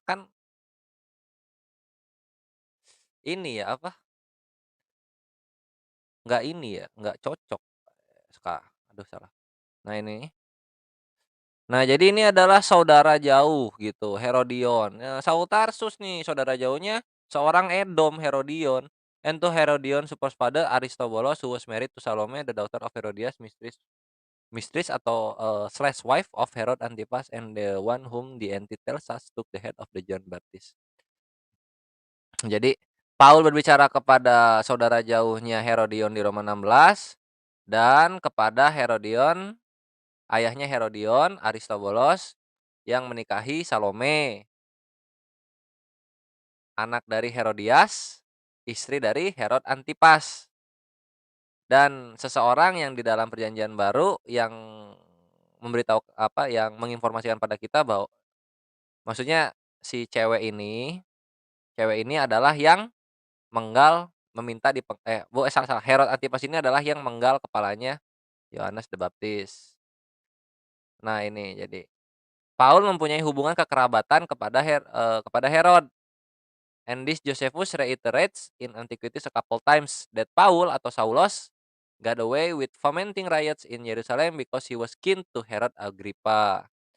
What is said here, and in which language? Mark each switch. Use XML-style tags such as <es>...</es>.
<id>Kan ini ya, apa, nggak ini ya, nggak cocok. Aduh salah. Nah ini. Nah jadi ini adalah saudara jauh gitu, Herodion. Nah, Saul Tarsus nih saudara jauhnya seorang Edom, Herodion.</id> <en>And to Herodion supposed father Aristobulus who was married to Salome the daughter of Herodias mistress mistress</en> <id>atau,</id> <en>slash wife of Herod Antipas and the one whom the entity tells us took the head of the John Baptist.</en> <id>Jadi Paul berbicara kepada saudara jauhnya Herodion di Roma 16 dan kepada Herodion, ayahnya Herodion, Aristobulos yang menikahi Salome, anak dari Herodias, istri dari Herod Antipas. Dan seseorang yang di dalam perjanjian baru yang memberitahu apa, yang menginformasikan pada kita bahwa maksudnya si cewek ini adalah yang menggal meminta salah salah, Herod Antipas ini adalah yang menggal kepalanya Yohanes the Baptist. Nah ini jadi, Paul mempunyai hubungan kekerabatan kepada Herod.</id> <en>And this Josephus reiterates in Antiquities a couple times that Paul</en> <id>atau</id> <en>Saulos got away with fomenting riots in Jerusalem because he was kin to Herod Agrippa.</en>